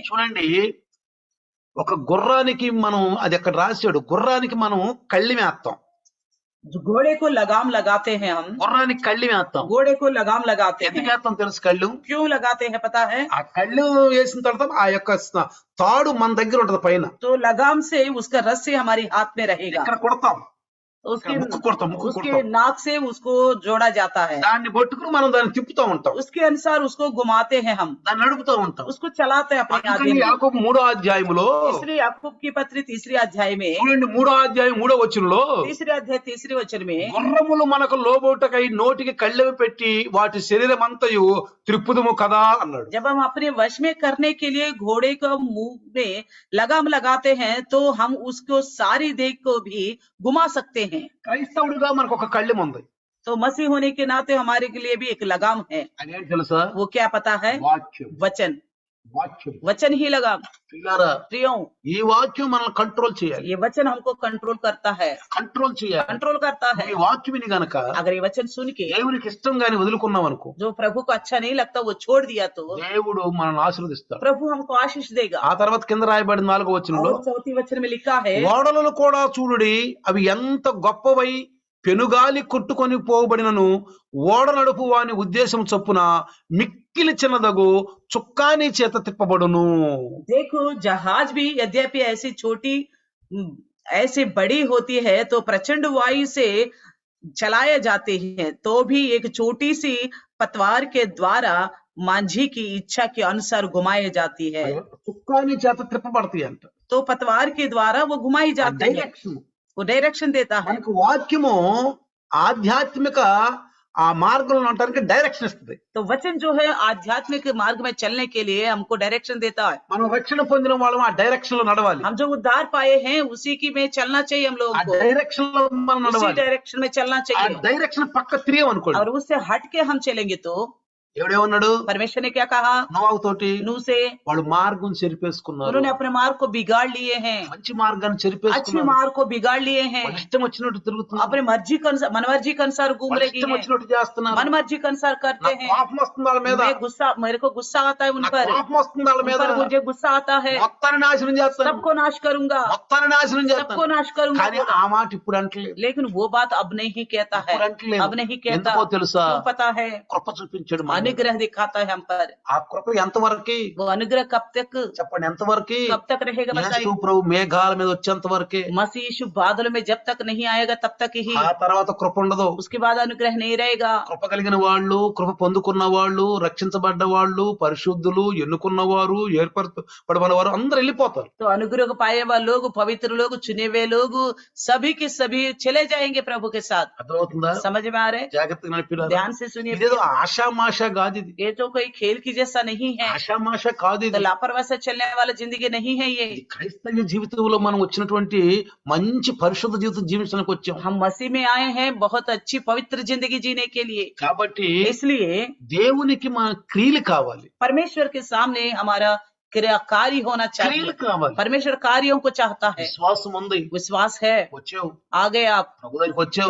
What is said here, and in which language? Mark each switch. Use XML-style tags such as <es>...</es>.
<te>చూడండి, ఒక గుర్రానికి మనం అది అక్కడ రాశాడు, గుర్రానికి మనం కళ్ళి వేస్తాం,</te> <hi>जो घोड़े को लगाम लगाते हैं, हम</hi> <te>గుర్రానికి కళ్ళి వేస్తాం.</te> <hi>घोड़े को लगाम लगाते</hi> <te>ఎందుకు</te> <hi>हैं।</hi> <te>వేస్తాం తెలుసు? కళ్ళు,</te> <hi>क्यों लगाते हैं पता है?</hi> <te>ఆ కళ్ళు వేసిన తర్వాత ఆ యొక్క తాడు మన దగ్గర ఉంటది పైన,</te> <hi>तो लगाम से उसका रस्सी हमारी हाथ में रहेगा,</hi> <te>ఇక్కడ కొడతాం,</te> <hi>उसके</hi> <te>ముక్కు కొడతాం, ముక్కు</te> <hi>उसके</hi> <te>కొడతాం,</te> <hi>नाक से उसको जोड़ा जाता है,</hi> <te>దాన్ని పట్టుకుని మనం దాన్ని తిప్పుతూ ఉంటాం,</te> <hi>उसके अनुसार उसको घुमाते हैं, हम</hi> <te>దాన్ని నడుపుతూ ఉంటాం.</te> <hi>उसको चलाते हैं अपने आगे</hi> <te>అందుకని</te> <hi>में।</hi> <te>యాకోబు 3వ అధ్యాయములో</te> <hi>इसलिए याकूब की पत्र 3 अध्याय में,</hi> <te>చూడండి, 3వ అధ్యాయం 3వ వచనంలో</te> <hi>3 अध्याय 3 वचन में,</hi> <te>గుర్రములు మనకు లోబోటకై నోటికి కళ్ళెవి పెట్టి వాటి శరీరం అంతయు త్రిప్పుదుము కదా అన్నాడు.</te> <hi>जब हम अपने वश में करने के लिए घोड़े को मुंह में लगाम लगाते हैं तो हम उसको सारी देह को भी घुमा सकते हैं।</hi> <te>క్రైస్తవుడిగా మనకు ఒక కళ్ళెం ఉంది,</te> <hi>तो मसीह होने के नाते हमारे के लिए भी एक लगाम है।</hi> <te>అదేంటి తెలుసా?</te> <hi>वो क्या पता है?</hi> <te>వాక్యం.</te> <hi>वचन।</hi> <te>వాక్యం.</te> <hi>वचन ही लगाम।</hi> <te>పిల్లారా,</te> <hi>प्रियों,</hi> <te>ఈ వాక్యం మనల్ని కంట్రోల్ చేయాలి,</te> <hi>ये वचन हमको कंट्रोल करता है,</hi> <te>కంట్రోల్ చేయాలి.</te> <hi>कंट्रोल करता है।</hi> <te>ఈ వాక్యం విని గనక</te> <hi>अगर ये वचन सुन के</hi> <te>దేవునికి ఇష్టం గాని వదులుకున్నాం అనుకో,</te> <hi>जो प्रभु को अच्छा नहीं लगता वो छोड़ दिया तो</hi> <te>దేవుడు మనల్ని ఆశీర్వదిస్తాడు.</te> <hi>प्रभु हमको आशीष देगा।</hi> <te>ఆ తర్వాత కింద రాయబడిన 4వ వచనంలో,</te> <hi>और चौथी वचन में लिखा है,</hi> <te>ఓడలను కూడా చూడుడి, అవి ఎంత గొప్పవై పెనుగాలి కొట్టుకొని పోబడినను ఓడ నడుపు వాని ఉద్దేశం చొప్పున మిక్కిలి చిన్నదగు చుక్కాని చేత తిప్పబడును.</te> <hi>देखो जहाज भी यद्यपि ऐसी छोटी ऐसी बड़ी होती है तो प्रचंड वायु से चलाए जाते हैं, तो भी एक छोटी सी पतवार के द्वारा मांझी की इच्छा के अनुसार घुमाई जाती है।</hi> <te>చుక్కాని చేత తిప్పబడతాయి అంట.</te> <hi>तो पतवार के द्वारा वो घुमाई जाती है,</hi> <te>డైరెక్షన్.</te> <hi>वो डायरेक्शन देता है।</hi> <te>మనకు వాక్యము ఆధ్యాత్మిక ఆ మార్గంలో ఉండటానికి డైరెక్షన్ ఇస్తుంది.</te> <hi>तो वचन जो है आध्यात्मिक मार्ग में चलने के लिए हमको डायरेक्शन देता है।</hi> <te>మనం రక్షణ పొందిన వాళ్ళం ఆ డైరెక్షన్ లో నడవాలి,</te> <hi>हम जो उद्धार पाए हैं उसी की में चलना चाहिए हम</hi> <te>ఆ</te> <hi>लोगों को,</hi> <te>డైరెక్షన్ లో మనం</te> <hi>उसी</hi> <te>నడవాలి.</te> <hi>डायरेक्शन में चलना</hi> <te>ఆ</te> <hi>चाहिए।</hi> <te>డైరెక్షన్ పక్క తిరిగాం అనుకోండి,</te> <hi>और उससे हट के हम चलेंगे तो</hi> <te>ఎవడేమన్నాడు</te> <hi>परमेश्वर ने क्या कहा,</hi> <te>నోవాహు తోటి,</te> <hi>नूह से</hi> <te>వాళ్ళు మార్గం చెరిపేసుకున్నారు,</te> <hi>उन्होंने अपने मार्ग को बिगाड़ लिए हैं,</hi> <te>మంచి మార్గాన్ని</te> <hi>अच्छे</hi> <te>చెరిపేసుకున్నారు,</te> <hi>मार्ग को बिगाड़ लिए हैं,</hi> <te>వాళ్ళు ఇష్టం వచ్చినట్టు తిరుగుతున్నారు,</te> <hi>अपने मर्जी के अनुसार मनमर्जी के अनुसार घूम</hi> <te>వాళ్ళు</te> <hi>रही</hi> <te>ఇష్టం</te> <hi>हैं,</hi> <te>వచ్చినట్టు చేస్తున్నారు.</te> <hi>मनमर्जी के अनुसार करते</hi> <te>నాకు</te> <hi>हैं।</hi> <te>కోపం వస్తుంది వాళ్ళ మీద,</te> <hi>मेरे को गुस्सा आता है उन</hi> <te>నాకు</te> <hi>पर,</hi> <te>కోపం వస్తుంది వాళ్ళ మీద,</te> <hi>मुझे गुस्सा आता है,</hi> <te>మొత్తాన్ని నాశనం చేస్తాను,</te> <hi>सबको नाश करूंगा,</hi> <te>మొత్తాన్ని నాశనం</te> <hi>सबको</hi> <te>చేస్తాను.</te> <hi>नाश करूंगा।</hi> <te>కానీ ఆ మాట ఇప్పుడు అంటలేదు,</te> <hi>लेकिन वो बात अब नहीं कहता है,</hi> <te>ఇప్పుడు అంటలేదు.</te> <hi>अब नहीं कहता।</hi> <te>ఎందుకో తెలుసా,</te> <hi>क्यों पता है,</hi> <te>కృప చూపించాడు మన మీద.</te> <hi>अनुग्रह दिखाता है हम पर।</hi> <te>ఆ కృప ఎంతవరకి</te> <hi>वो अनुग्रह कब तक,</hi> <te>చెప్పండి, ఎంతవరకి?</te> <hi>कब तक रहेगा</hi> <te>యేసు</te> <hi>बताइए।</hi> <te>ప్రభు మేఘాల మీద వచ్చేంత వరకే,</te> <hi>मसीह यीशु बादल में जब तक नहीं आएगा तब तक ही,</hi> <te>ఆ తర్వాత కృప ఉండదు.</te> <hi>उसके बाद अनुग्रह नहीं रहेगा।</hi> <te>కృప కలిగిన వాళ్ళు, కృప పొందుకున్న వాళ్ళు, రక్షించబడ్డ వాళ్ళు, పరిశుద్ధులు, ఎన్నుకున్న వారు, ఏర్పరచబడిన వారు అందరూ వెళ్ళిపోతారు.</te> <hi>तो अनुग्रह को पाए हुए लोग, पवित्र लोग, चुने हुए लोग सभी के सभी चले जाएंगे प्रभु के साथ।</hi> <te>అర్థమవుతుందా?</te> <hi>समझ में आ रहे हैं?</hi> <te>జాగ్రత్తగా నడిపిరా.</te> <hi>ध्यान से सुनिए,</hi> <te>ఇదేదో ఆషామాషా కాదు, ఇది</te> <hi>ये तो कोई खेल की जैसा नहीं है,</hi> <te>ఆషామాషా కాదు,</te> <hi>तो</hi> <te>ఇది</te> <hi>लापरवाही से चलने वाला जिंदगी नहीं है ये।</hi> <te>ఇది క్రైస్తవ జీవితంలో మనం వచ్చినటువంటి మంచి పరిశుద్ధ జీవితం జీవించడానికి వచ్చాం.</te> <hi>हम मसीह में आए हैं बहुत अच्छी पवित्र जिंदगी जीने के लिए,</hi> <te>కాబట్టి</te> <hi>इसलिए</hi> <te>దేవునికి మన క్రియలు కావాలి,</te> <hi>परमेश्वर के सामने हमारा कार्य होना चाहिए।</hi> <te>క్రియలు కావాలి.</te> <hi>परमेश्वर कार्यों को चाहता है,</hi> <te>విశ్వాసం ఉంది,</te> <hi>विश्वास है।</hi> <te>వచ్చావు</te> <hi>आ गए आप,</hi> <te>ప్రభు దగ్గరికి వచ్చావు,</te>